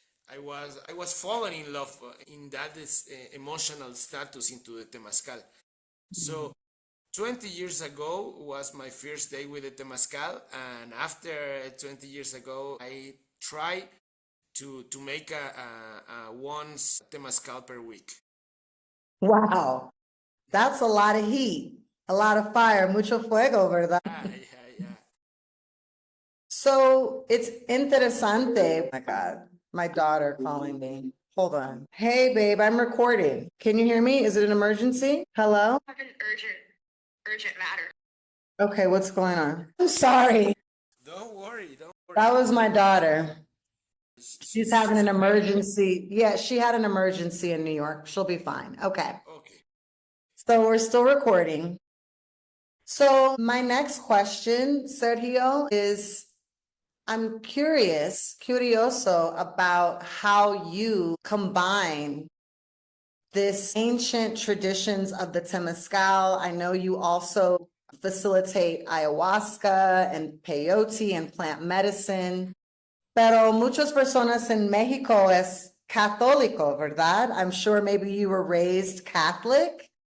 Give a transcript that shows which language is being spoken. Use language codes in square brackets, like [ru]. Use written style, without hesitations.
[en] I was falling in love in that emotional status into the Temazcal. So 20 years ago was my first day with the Temazcal, and after 20 years ago, I try to make a once Temazcal per week. Wow. That's a lot of heat, a lot of fire, [es] mucho fuego, ¿verdad? [en] Yeah. So it's interesante. Oh my God, my daughter calling me. Hold on. Hey, babe, I'm recording. Can you hear me? Is it an emergency? Hello? Have an urgent matter. Okay, what's going on? I'm sorry. Don't worry, don't worry. That was my daughter. She's having an okay. emergency. Yeah, she had an emergency in New York. She'll be fine. Okay. Okay. So we're still recording. So my next question, Sergio, is I'm curioso about how you combine this ancient traditions of the Temezcal. I know you also facilitate ayahuasca and peyote and plant medicine. [es] Pero muchas personas en Mexico es católico, ¿verdad? [en] I'm sure maybe you were raised Catholic.